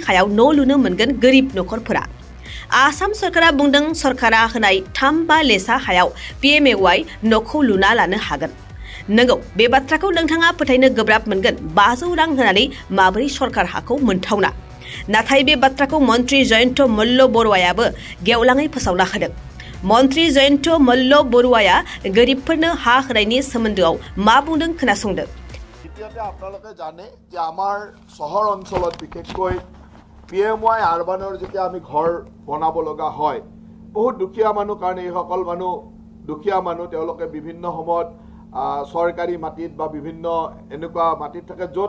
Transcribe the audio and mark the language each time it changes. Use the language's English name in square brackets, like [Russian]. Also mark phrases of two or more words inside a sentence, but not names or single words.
[Bodo] हायाव न' लुनो मोनगोन गोरिब नखरफोरा आसाम सरकारा बुंदों सरकारा होनाय 3-5 लेसा हायाव PMAY न'खौ लुना लानो हागोन नंगौ बे बाथ्राखौ नोंथाङा फोथायनो गोब्राब मोनगोन 500 रां होनानै माबोरै सरकार हाखौ मोनथावना नाथाय बे बाथ्राखौ मन्त्री जयन्त मल्ल बरुवायाबो गेवलाङै फोसावना होदों मन्त्री जयन्त मल्ल बरुवाया गोरिबफोरनो हा होनायनि सोमोन्दोआव मा बुंदों खोनासंदो [Assamese] দ্বিতীয়তে আপোনালোকে জানে যে আমাৰ চহৰ অঞ্চলত বিশেষকৈ PMY আৰবানৰ যেতিয়া আমি ঘৰ বনাব লগা হয় বহুত দুখীয়া মানুহ কাৰণে এই সকল মানুহ দুখীয়া মানুহ তেওঁলোকে বিভিন্ন সময়ত সৰকাৰি মাটিত বা বিভিন্ন এনেকুৱা মাটিত থাকে য'ত